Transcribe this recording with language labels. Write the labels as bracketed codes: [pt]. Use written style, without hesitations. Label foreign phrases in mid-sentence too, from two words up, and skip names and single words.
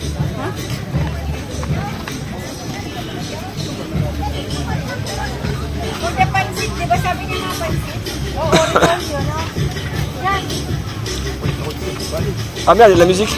[tl] Kunti pansit, di ba sabi niya nga pansit? Oo, original yun, no? Yan. [fr] Ah merde, il y a de la musique.